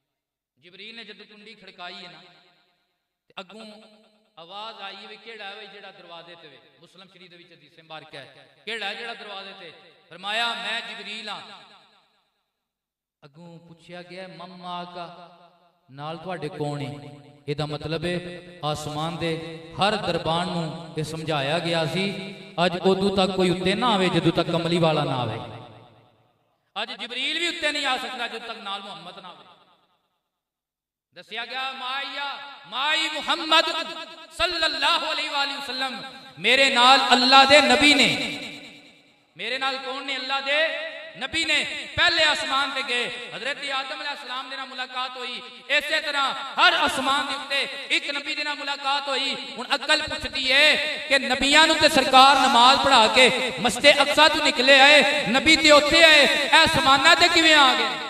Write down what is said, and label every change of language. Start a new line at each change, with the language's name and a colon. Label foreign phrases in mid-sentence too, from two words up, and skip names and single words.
Punjabi: ਜਿਬਰੀਲ ਨੇ ਜਦੋਂ ਕੁੰਡੀ ਖੜਕਾਈ ਹੈ ਨਾ, ਤੇ ਅੱਗੋਂ ਆਵਾਜ਼ ਆਈ ਹੈ ਕੇੜਾ ਹੈ ਜੇੜਾ ਦਰਵਾਜ਼ੇ ਤੇ ਵੇ ਮੁਸਲਿਮ ਸ਼ਰੀਫ਼ ਦੇ ਵਿਚ ਹਦੀਸ ਮੁਬਾਰਕ ਹੈ ਕੇੜਾ ਹੈ ਜੇੜਾ ਦਰਵਾਜ਼ੇ ਤੇ ਫ਼ਰਮਾਇਆ ਮੈਂ ਜਿਬਰੀਲ ਹਾਂ ਅੱਗੋਂ ਪੁੱਛਿਆ ਗਿਆ ਮੰਮਾ ਕਾ ਨਾਲ ਤੁਹਾਡੇ ਕੌਣ ਹੈ ਇਹਦਾ ਮਤਲਬ ਹੈ ਆਸਮਾਨ ਦੇ ਹਰ ਦਰਬਾਨ ਨੂੰ ਯੇ ਸਮਝਾਇਆ ਗਿਆ ਸੀ ਅੱਜ ਉਦੋਂ ਤਕ ਕੋਈ ਉੱਤੇ ਨਾ ਆਵੇ ਜਦੋਂ ਤਕ ਕਮਲੀ ਵਾਲਾ ਨਾ ਆਵੇ ਅੱਜ ਜਿਬਰੀਲ ਭੀ ਉੱਤੇ ਨਹੀਂ ਆ ਸਕਦਾ ਜਦੋਂ ਤਕ ਨਾਲ ਮੁਹੰਮਦ ਨਾ ਆਵੇ ਦੱਸਿਆ ਗਿਆ ਮਾਈ ਮੁਹੰਮਦ
Arabic: صلى الله عليه وسلم
Punjabi: ਮੇਰੇ ਨਾਲ ਅੱਲਾਹ ਦੇ ਨਬੀ ਨੇ ਮੇਰੇ ਨਾਲ ਕੌਣ ਨੇ ਅੱਲਾਹ ਦੇ ਨਬੀ ਨੇ ਪਹਿਲੇ ਆਸਮਾਨ ਪੇ ਗਏ ਹਜ਼ਰਤ ਆਦਮ ਅਲੈਹਿੱਸਲਾਮ ਦੇ ਨਾਲ ਮੁਲਾਕਾਤ ਹੋਈ ਇਸੇ ਤਰ੍ਹਾਂ ਹਰ ਆਸਮਾਨ ਦੇ ਉੱਤੇ ਏਕ ਨਬੀ ਦੇ ਨਾਲ ਮੁਲਾਕਾਤ ਹੋਈ ਹੁਣ ਅਕਲ ਪੁੱਛਦੀ ਹੈ ਕਿ ਨਬੀਆਂ ਨੂੰ ਤੇ ਸਰਕਾਰ ਨਮਾਜ਼ ਪੜ੍ਹਾ ਕੇ ਮਸਜਿਦ ਅਕਸਾ ਤੋਂ ਨਿਕਲੇ ਆਏ ਨਬੀ ਤੇ ਉੱਥੇ ਆਏ ਏ ਸਮਾਨਾ ਤੇ ਕਿਵੇਂ ਆ ਗਏ